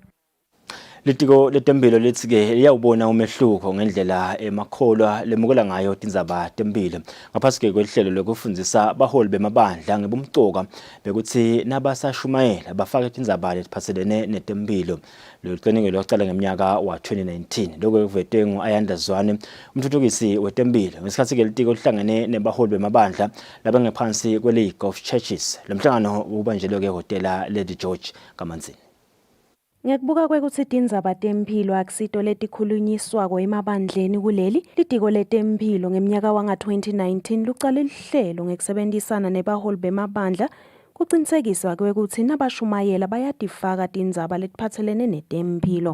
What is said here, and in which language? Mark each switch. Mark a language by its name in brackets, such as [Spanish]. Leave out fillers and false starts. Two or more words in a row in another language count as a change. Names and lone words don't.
[Swati] Litiko letempilo lithi-ke liyawubona umehluko ngendlela emakholwa lemukela ngayo tindzaba tempilo ngaphasi kwehlelo lokufundisa abaholi bemabandla ngebumcoka bekuthi nabasashumayela bafake tindzaba letiphatselene netempilo. Lolu cwaningo lwaqala ngeminyaka wa 2019 lokho kuvetwe ngu-Ayandazwane umthuthukisi wetempilo ngesikhathi-ke litiko lihlangene nebaholi bemabandla labangephansi kwe-League of Churches. Lo mhlangano ubanjelwe ehhotela Lady George Kamanzini. Ngekubuka kwekuthi tindzaba tempilo akusito letikhulunyiswako emabandleni kuleli litiko letempilo ngeminyaka wanga 2019 lucale lihlelo ngekusebenzisana nebaholi bemabandla kucinisekiswa kwekuthi nabashumayela bayatifaka tindzaba letiphatselene netempilo.